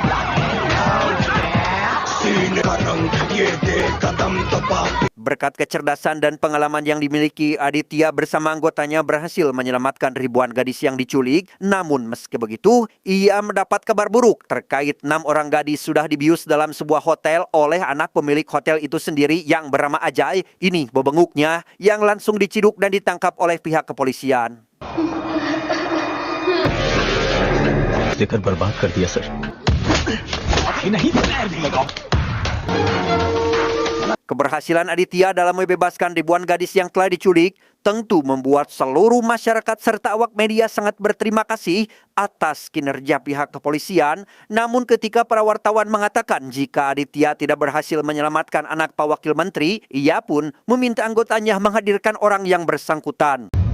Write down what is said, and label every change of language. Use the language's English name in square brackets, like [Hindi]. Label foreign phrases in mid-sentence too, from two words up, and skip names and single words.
[Indonesian] Berkat kecerdasan dan pengalaman yang dimiliki, Aditya bersama anggotanya berhasil menyelamatkan ribuan gadis yang diculik. Namun meski begitu, ia mendapat kabar buruk terkait 6 orang gadis sudah dibius dalam sebuah hotel oleh anak pemilik hotel itu sendiri yang bernama Ajay. Ini bebenguknya yang langsung diciduk dan ditangkap oleh pihak kepolisian. [Hindi] देकर बर्बाद कर दिया सर। [Indonesian] Keberhasilan Aditya dalam membebaskan ribuan gadis yang telah diculik tentu membuat seluruh masyarakat serta awak media sangat berterima kasih atas kinerja pihak kepolisian. Namun ketika para wartawan mengatakan jika Aditya tidak berhasil menyelamatkan anak Pawakil Menteri, ia pun meminta anggotanya menghadirkan orang yang bersangkutan.